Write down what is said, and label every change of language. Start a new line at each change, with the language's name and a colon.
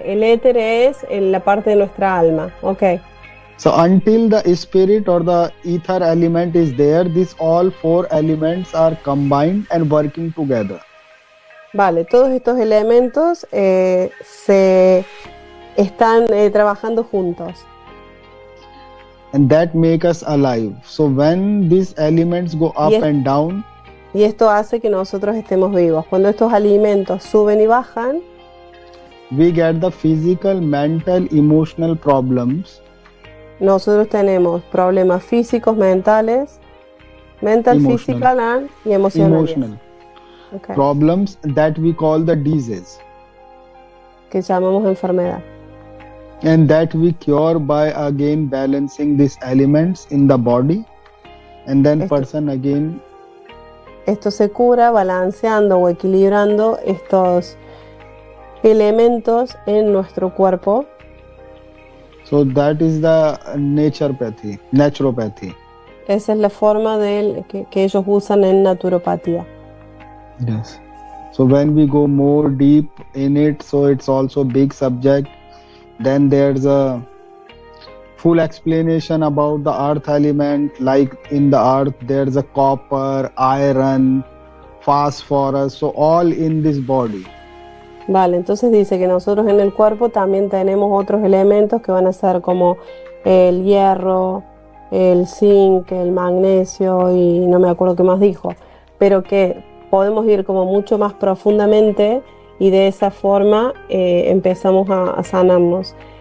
Spanish: El éter es la parte de nuestra alma.
English: Ok. So until the spirit or the ether element is there, these all four elements are combined and working together.
Spanish: Vale, todos estos elementos se están trabajando juntos.
English: And that make us alive. So when these elements go up Yes. and down,
Spanish: Y esto hace que nosotros estemos vivos. Cuando estos alimentos suben y bajan,
English: we get the physical, mental, emotional problems.
Spanish: nosotros tenemos problemas físicos, mentales, mental,
English: Emotional. physical,
Spanish: y emocionales.
English: Emotional Ok, problems that we call the disease,
Spanish: que llamamos enfermedad.
English: and that we cure by again balancing these elements in the body, and then
Spanish: Esto-
English: person again
Spanish: Esto se cura balanceando o equilibrando estos elementos en nuestro cuerpo.
English: so that is the naturopathy.
Spanish: Esa es la forma que ellos usan en naturopatía.
English: Yes. So when we go more deep in it, so it's also big subject. Then there's a full explanation about the earth element. Like in the earth, there's a copper, iron, phosphorus. So all in this body.
Spanish: Vale, entonces dice que nosotros en el cuerpo también tenemos otros elementos que van a ser como el hierro, el zinc, el magnesio y no me acuerdo qué más dijo, pero que podemos ir como mucho más profundamente y de esa forma empezamos a sanarnos.